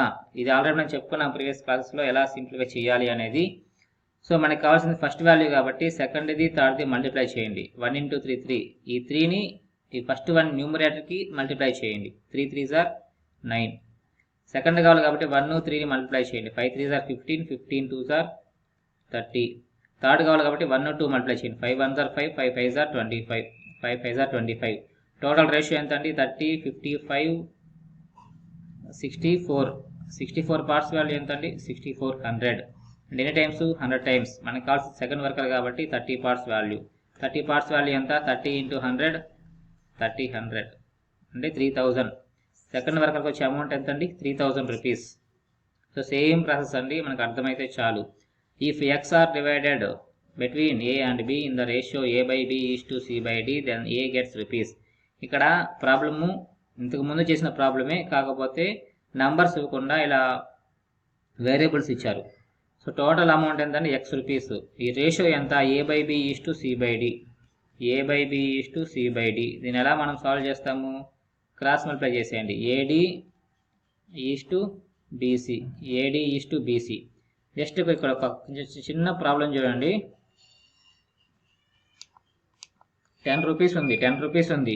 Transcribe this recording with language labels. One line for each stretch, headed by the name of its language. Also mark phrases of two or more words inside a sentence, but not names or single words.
Telugu: ఇది ఆల్రెడీ మనం చెప్పుకున్నాం
English: previous classes
Telugu: ఎలా సింప్లిఫై చేయాలి అనేది. సో మనకి కావాల్సింది
English: first value
Telugu: కాబట్టి సెకండ్ది థర్డ్ది మల్టిప్లై చేయండి.
English: 1 into 3 3.
Telugu: ఈ 3ని ఈ
English: first one numerator
Telugu: మల్టిప్లై చేయండి.
English: 3 3s are 9.
Telugu: సెకండ్ కావాలి కాబట్టి 1 3ని మల్టిప్లై చేయండి.
English: 5 3s are 15, 15 2s are 30.
Telugu: థర్డ్ కావాలి కాబట్టి 1 2 మల్టిప్లై చేయండి.
English: 5 1s are 5, 5 5s are 25, 5 5s are 25. total ratio
Telugu: ఎంత అండి? 30 55 64. 64
English: parts value
Telugu: ఎంత అండి? 6400. అండ్ ఎన్ని టైమ్స్? 100 టైమ్స్. మనకు కావాల్సిన
English: second worker
Telugu: కాబట్టి 30
English: parts value.
Telugu: 30
English: parts value
Telugu: ఎంత? 30 into 100 3000 అంటే 3000.
English: second worker
Telugu: వచ్చే అమౌంట్ ఎంత అండి? 3000
English: rupees. So same process
Telugu: అండి, మనకు అర్థమైతే చాలు.
English: If X are divided between A and B in the ratio A/B:C/D then A gets rupees.
Telugu: ఇక్కడ ప్రాబ్లము ఇంతకుముందు చేసిన ప్రాబ్లమే, కాకపోతే నంబర్స్ ఇవ్వకుండా ఇలా వేరియబుల్స్ ఇచ్చారు.
English: so total amount
Telugu: ఎంత అండి?
English: X rupees.
Telugu: ఈ రేషియో ఎంత?
English: A/B:C/D. A/B:C/D.
Telugu: దీన్ని ఎలా మనం సాల్వ్ చేస్తాము?
English: cross multiply
Telugu: చేసేయండి.
English: AD:BC. AD:BC.
Telugu: జస్ట్ ఇక్కడ ఒక చిన్న ప్రాబ్లం చూడండి. 10 రూపీస్ ఉంది, 10 రూపీస్ ఉంది.